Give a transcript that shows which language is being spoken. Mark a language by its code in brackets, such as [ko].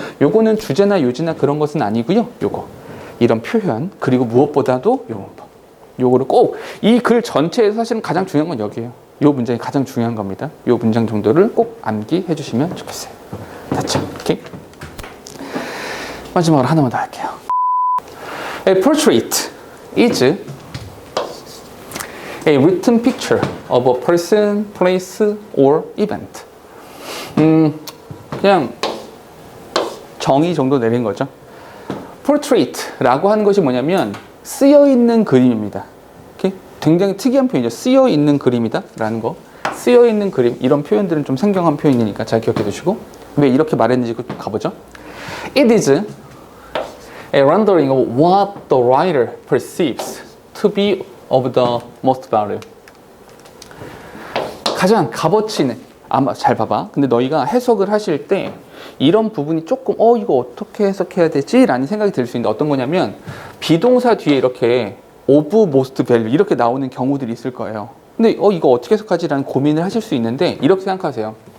[ko] 요거는 주제나 요지나 그런 것은 아니고요. 요거. 이런 표현 그리고 무엇보다도 요 문법. 요거를 꼭 이 글 전체에서 사실은 가장 중요한 건 여기예요. 요 문장이 가장 중요한 겁니다. 요 문장 정도를 꼭 암기해 주시면 좋겠어요. 됐죠? 오케이? 마지막으로 하나만 더 할게요. [en] A portrait is a written picture of a person, place, or event. [ko] 그냥 정의 정도 내린 거죠. portrait라고 하는 것이 뭐냐면 쓰여 있는 그림입니다. 오케이? 굉장히 특이한 표현이죠. 쓰여 있는 그림이다 라는 거. 쓰여 있는 그림 이런 표현들은 좀 생경한 표현이니까 잘 기억해 두시고 왜 이렇게 말했는지 가보죠. [en] It is a rendering of what the writer perceives to be of the most value. [ko] 가장 값어치 있는, 아마 잘 봐봐. 근데 너희가 해석을 하실 때 이런 부분이 조금 이거 어떻게 해석해야 되지? 라는 생각이 들 수 있는데 어떤 거냐면 비동사 뒤에 이렇게 of most value 이렇게 나오는 경우들이 있을 거예요. 근데 이거 어떻게 해석하지? 라는 고민을 하실 수 있는데 이렇게 생각하세요.